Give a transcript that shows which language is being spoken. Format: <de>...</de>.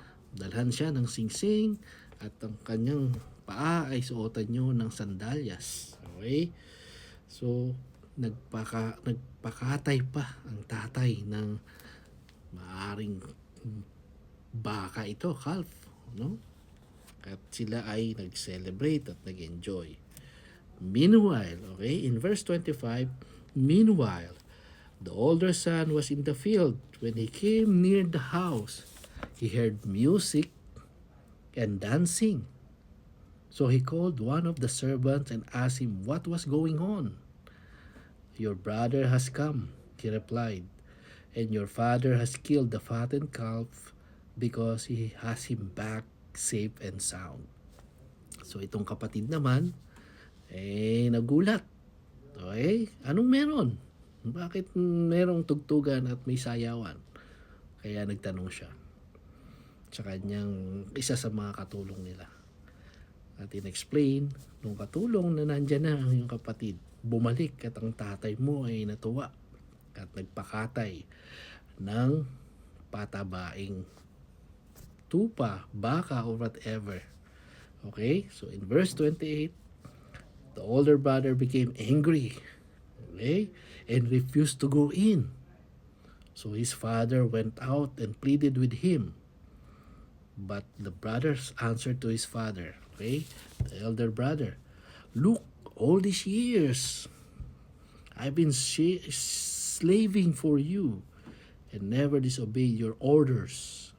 <tl>Dalhan siya ng singsing at ang kanyang paa ay suotan nyo ng sandalyas. Okay? So, nagpakatay pa ang tatay ng maaring baka ito, calf. No? At sila ay nag-celebrate at nag-enjoy.</tl> <en>Meanwhile, okay, in verse 25, meanwhile, the older son was in the field. When he came near the house, he heard music and dancing. So he called one of the servants and asked him what was going on. Your brother has come, he replied, and your father has killed the fattened calf because he has him back safe and sound.</en> <tl>So itong kapatid naman, nagulat. Okay? Anong meron? Bakit merong tugtugan at may sayawan? Kaya nagtanong siya sa kanyang isa sa mga katulong nila. At in-explain nung katulong na nandyan na ang iyong kapatid, bumalik at ang tatay mo ay natuwa at nagpakatay ng patabaing tupa, baka,</tl> <en>or whatever. Okay? So in verse 28, the older brother became angry, okay, and refused to go in. So his father went out and pleaded with him. But the brothers answered to his father, okay, the elder brother, look, all these years I've been slaving for you and never disobeyed your orders.</en>